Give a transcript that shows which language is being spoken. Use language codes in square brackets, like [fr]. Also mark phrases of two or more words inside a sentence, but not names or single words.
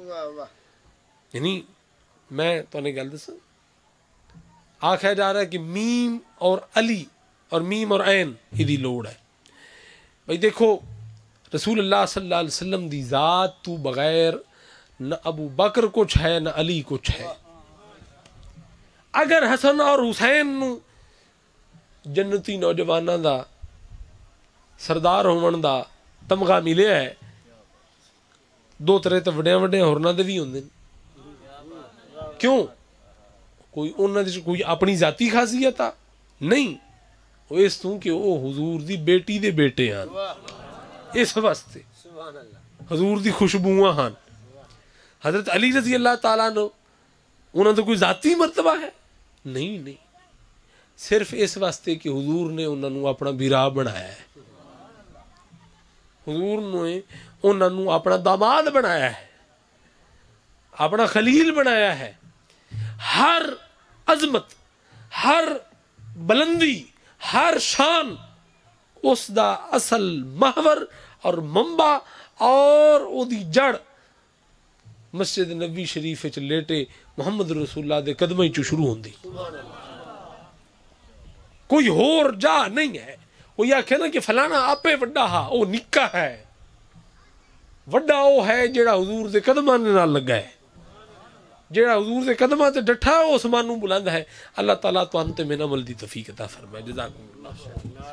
[pa] یعنی میں تو نے گل دسا، آخیا جا رہا ہے کہ میم اور علی اور میم اور عین یہ لوڑ ہے. بھائی دیکھو، رسول اللہ [ar] صلی اللہ علیہ وسلم [pa] دی ذات تو بغیر نہ ابو بکر کچھ ہے نہ علی کچھ ہے. اگر حسن اور حسین نو جنتی نوجواناں دا سردار ہون دا تمغہ ملیا ہے، دو طرح تے وڈیاں وڈیاں ہورناں دے بھی ہوندے. کیوں؟ کوئی انہاں دے کوئی اپنی ذاتی خاصیت آ نہیں، وہ اس تو کہ وہ حضور دی بیٹی دے بیٹے ہیں، اس واسطے حضور دی خوشبوواں ہیں. حضرت علی [ar] رضی اللہ تعالیٰ عنہ [pa] انہاں تو کوئی ذاتی مرتبہ ہے نہیں، صرف اس واسطے کہ حضور نے انہاں نو اپنا بیرا بنایا ہے، حضور نے انہاں نو اپنا داماد بنایا ہے، اپنا خلیل بنایا ہے. ہر عظمت، ہر بلندی، ہر شان اس دا اصل محور اور منبع اور او دی جڑ مسجد نبی شریف وچ لیٹے محمد رسول اللہ دے قدماں چوں شروع ہوندی. کوئی ہور جا نہیں ہے. کوئی آکھے نا کہ فلانا آپے وڈا ہا، او نکا ہے. وڈا او ہے جیڑا حضور دے قدماں نال لگا ہے، جیڑا حضور دے قدماں تے ڈٹھا اس مانوں بلند ہے. اللہ تعالیٰ تو انت میں عمل دی توفیق عطا فرمائے. [ar] جزاکم اللہ.